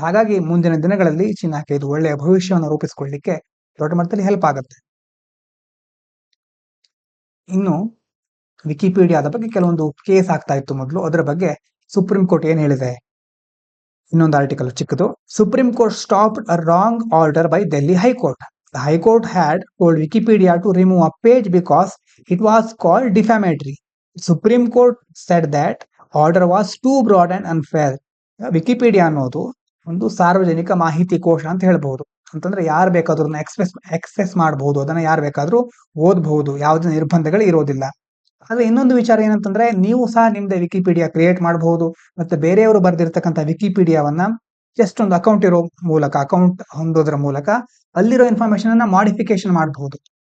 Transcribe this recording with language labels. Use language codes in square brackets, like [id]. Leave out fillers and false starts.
[kn] ಹಾಗಾಗಿ ಮುಂದಿನ ದಿನಗಳಲ್ಲಿ ಚೀನಾಕ್ಕೆ ಇದು ಒಳ್ಳೆಯ ಭವಿಷ್ಯವನ್ನು ರೂಪಿಸಿಕೊಳ್ಳಲಿಕ್ಕೆ ದೊಡ್ಡ ಮಟ್ಟದಲ್ಲಿ ಹೆಲ್ಪ್ ಆಗುತ್ತೆ. ಇನ್ನು ವಿಕಿಪೀಡಿಯಾದ ಬಗ್ಗೆ ಕೆಲವೊಂದು ಕೇಸ್ ಆಗ್ತಾ ಇತ್ತು ಮೊದಲು, ಅದರ ಬಗ್ಗೆ ಸುಪ್ರೀಂ ಕೋರ್ಟ್ ಏನ್ ಹೇಳಿದೆ, ಇನ್ನೊಂದು ಆರ್ಟಿಕಲ್ ಚಿಕ್ಕದು. [en] Supreme Court stopped a wrong order by Delhi High Court. The High Court had told Wikipedia to remove a page because it was called defamatory. Supreme Court said that order was too broad and unfair. [kn] Wikipedia ಅನ್ನೋದು ಒಂದು ಸಾರ್ವಜನಿಕ ಮಾಹಿತಿ ಕೋಶ ಅಂತ ಹೇಳ್ಬಹುದು. ಅಂತಂದ್ರೆ ಯಾರು ಬೇಕಾದ್ರೂ ಎಕ್ಸೆಸ್ ಮಾಡಬಹುದು, ಅದನ್ನ ಯಾರು ಬೇಕಾದ್ರೂ ಓದಬಹುದು, ಯಾವುದೇ ನಿರ್ಬಂಧಗಳು ಇರೋದಿಲ್ಲ. ಆದ್ರೆ ಇನ್ನೊಂದು ವಿಚಾರ ಏನಂತಂದ್ರೆ, ನೀವು ಸಹ ನಿಮ್ದೇ ವಿಕಿಪೀಡಿಯಾ ಕ್ರಿಯೇಟ್ ಮಾಡಬಹುದು, ಮತ್ತೆ ಬೇರೆಯವರು ಬರೆದಿರ್ತಕ್ಕಂಥ ವಿಕಿಪೀಡಿಯಾವನ್ನ ಜಸ್ಟ್ ಒಂದು ಅಕೌಂಟ್ ಹೊಂದೋದ್ರ ಮೂಲಕ ಅಲ್ಲಿರೋ ಇನ್ಫಾರ್ಮೇಶನ್ ಅನ್ನ ಮಾಡಿಫಿಕೇಶನ್ ಮಾಡಬಹುದು.